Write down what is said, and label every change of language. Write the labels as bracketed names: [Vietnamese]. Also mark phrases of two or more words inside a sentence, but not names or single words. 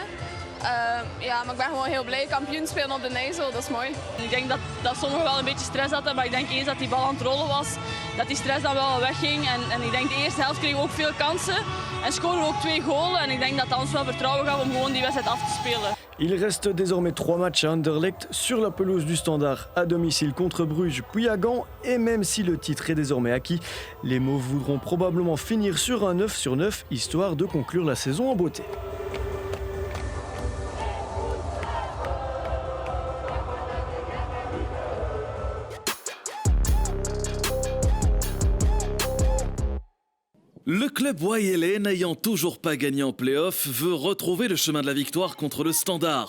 [Dutch] Maar ik ben gewoon heel blij. Kampioen spelen op de Nijssel, dat is mooi. Ik denk dat sommigen wel een beetje stress hadden, maar ik denk eens dat die bal aan het rollen was, dat die stress dan wel wegging. En ik denk de eerste helft kregen we ook veel kansen en scoren we ook 2 goals. En ik denk dat dat ons wel vertrouwen gaf om gewoon die wedstrijd af te spelen. [French] Il reste désormais 3 matchs à Anderlecht sur la pelouse du Standard, à domicile contre Bruges puis à Gand. Et même si le titre est désormais acquis, les Mauves voudront probablement finir sur un 9/9, histoire de conclure la saison en beauté. Le club wayélais, n'ayant toujours pas gagné en play-off, veut retrouver le chemin de la victoire contre le Standard.